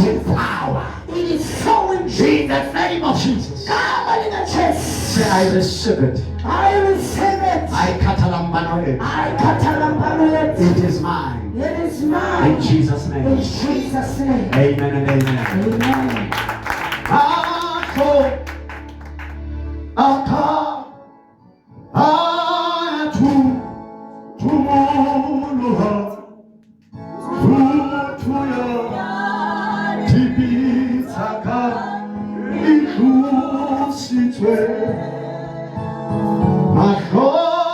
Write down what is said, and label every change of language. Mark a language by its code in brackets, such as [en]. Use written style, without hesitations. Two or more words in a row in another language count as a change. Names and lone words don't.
[en] Jesus. with power. It is so in Jesus. In the name of Jesus. God in the chest. Say, I receive it. I receive it. I katalambano it. I catalambano it. It is mine. It is mine. In Jesus' In name. Jesus' name. Amen and amen. Amen. Ako, aka, atu, tumuluha, tutuya, tibitaka, ikusitwe, mashoma.